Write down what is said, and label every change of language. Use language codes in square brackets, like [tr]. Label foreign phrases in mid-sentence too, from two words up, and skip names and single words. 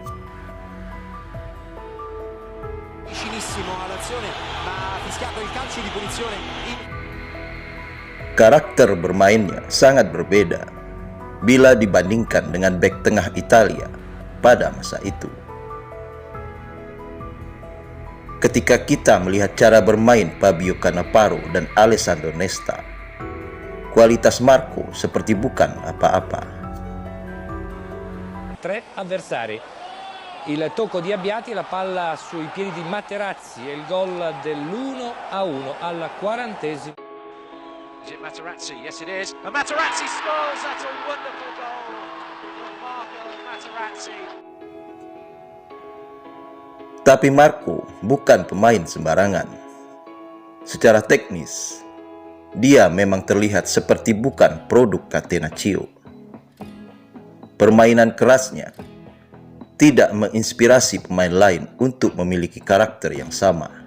[id] Karakter bermainnya sangat berbeda bila dibandingkan dengan bek tengah Italia pada masa itu. Ketika kita melihat cara bermain Fabio Cannavaro dan Alessandro Nesta, kualitas Marco seperti bukan apa-apa. [it] 3 avversari. Il tocco di Abbiati, la palla sui piedi di Materazzi e il gol dell'1-1 alla 40esima. [en] Is it Materazzi? Yes, it is. And Materazzi scores. That's a wonderful goal from Marco Materazzi. [id] Tapi Marco bukan pemain sembarangan. Secara teknis, dia memang terlihat seperti bukan produk Catenaccio. Permainan kerasnya tidak menginspirasi pemain lain untuk memiliki karakter yang sama.